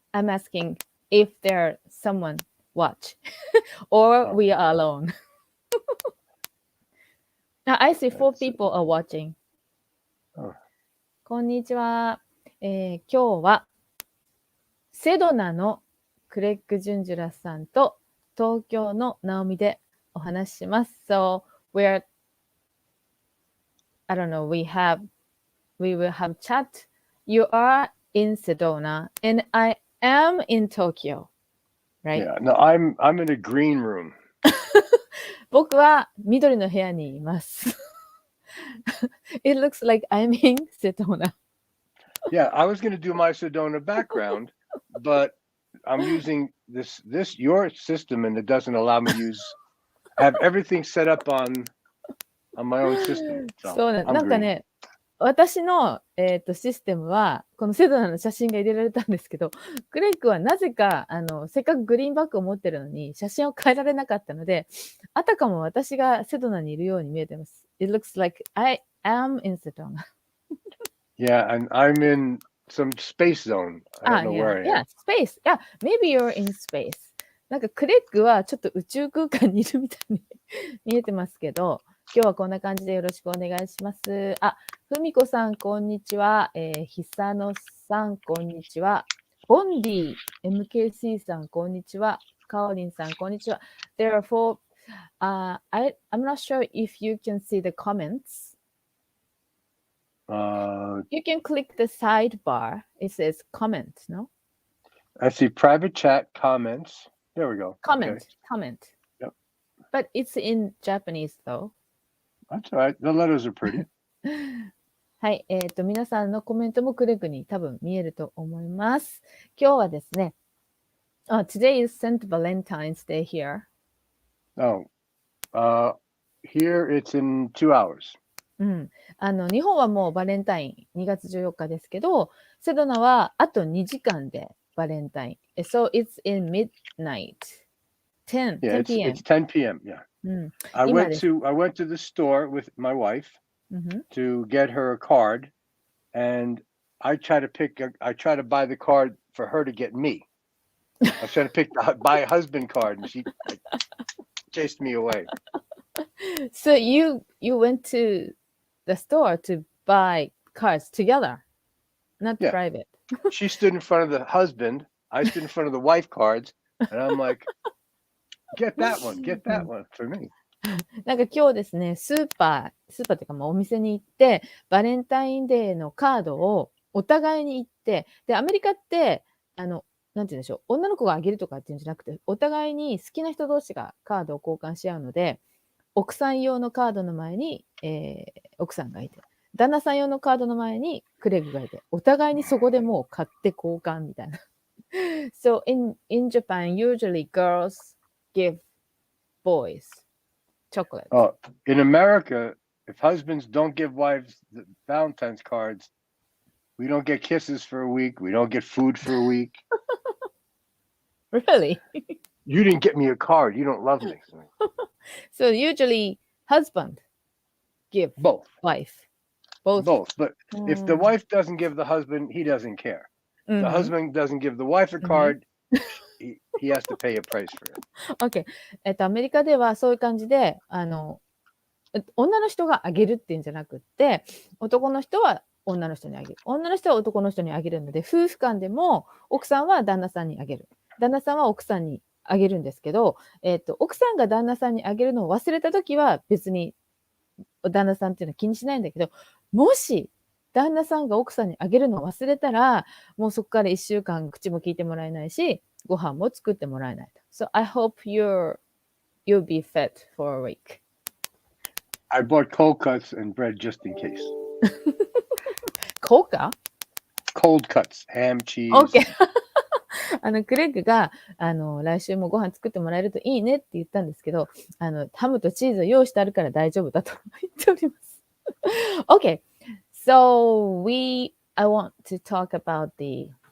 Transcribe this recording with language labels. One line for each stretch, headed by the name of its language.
English: I'm asking if there's someone watch or we are alone. I see 4 people are watching.
Japanese: こんにちは。今日はセドナのクレッグ・ジュンジュラスさんと東京のナオミでお話しします。
English: So I don't know, we will have chat. You are in Sedona and I am in Tokyo, right? Yeah, no, I'm in a green room.
Japanese: 僕は緑の部屋にいます。
English: It looks like I'm in Sedona. Yeah, I was going to do my Sedona background, but I'm using this your system, and it doesn't allow me to have everything set up on my own system.
Japanese: そうね、なんかね、私の、システムはこのセドナの写真が入れられたんですけど、クレッグはなぜかせっかくグリーンバッグを持ってるのに写真を変えられなかったので、あたかも私がセドナにいるように見えてます。
English: It looks like I am in Sedona. Yeah, and I'm in some space zone. I don't know where I am. Yeah, space. Yeah, maybe you're in space.
Japanese: なんかクレッグはちょっと宇宙空間にいるみたいに見えてますけど、今日はこんな感じでよろしくお願いします。あ、ふみこさんこんにちは。ひさのさんこんにちは。ボンディ MKC さんこんにちは。かおりんさんこんにちは。
English: Therefore, I'm not sure if you can see the comments. You can click the sidebar. It says comment, no? I see private chat comments. There we go. Comment. Okay. Comment. Yep. But it's in Japanese though. That's all right. The letters are pretty.
Japanese: はい。皆さんのコメントもクレッグに多分見えると思います。今日はですね、
English: Today is St. Valentine's Day here. Oh, here it's in 2 hours.
Japanese: 日本はもうバレンタイン2月14日ですけど、セドナはあと2時間でバレンタイン。
English: So it's in midnight. 10 p.m. It's 10 p.m. Yeah. I went to the store with my wife to get her a card, and I try to buy the card for her to get me. I was trying to buy a husband card, and she chased me away. So you went to the store to buy cards together, not private. She stood in front of the husband. I stood in front of the wife cards, and I'm like, get that one for me.
Japanese: なんか今日ですね、スーパーっていうかお店に行って、バレンタインデーのカードをお互いに行って、で、アメリカって、なんて言うんでしょう、女の子があげるとかっていうんじゃなくて、お互いに好きな人同士がカードを交換し合うので、奥さん用のカードの前に、奥さんがいて、旦那さん用のカードの前にクレッグがいて、お互いにそこでもう買って交換みたいな。
English: So in Japan, usually girls give boys chocolate. Oh, in America, if husbands don't give wives the Valentine's cards, we don't get kisses for a week. We don't get food for a week. Really? You didn't get me a card. You don't love me. So usually husband give both. Wife. Both. But if the wife doesn't give the husband, he doesn't care. The husband doesn't give the wife a card, he has to pay a price for OK. it.
Japanese: アメリカではそういう感じで、女の人があげるっていうんじゃなくって、男の人は女の人にあげる。女の人は男の人にあげるので、夫婦間でも奥さんは旦那さんにあげる。旦那さんは奥さんにあげるんですけど、奥さんが旦那さんにあげるのを忘れたときは別に旦那さんっていうのは気にしないんだけど、もし旦那さんが奥さんにあげるのを忘れたら、もうそこから1週間口も聞いてもらえないし、ご飯も作ってもらえないと。
English: So I hope you'll be fed for a week. I bought cold cuts and bread just in case. Cold cut? Cold cuts, ham, cheese. Okay.
Japanese: クレッグが来週もご飯作ってもらえるといいねって言ったんですけど、ハムとチーズを用意してあるから大丈夫だと言っております。
English: Okay, so I want to talk about the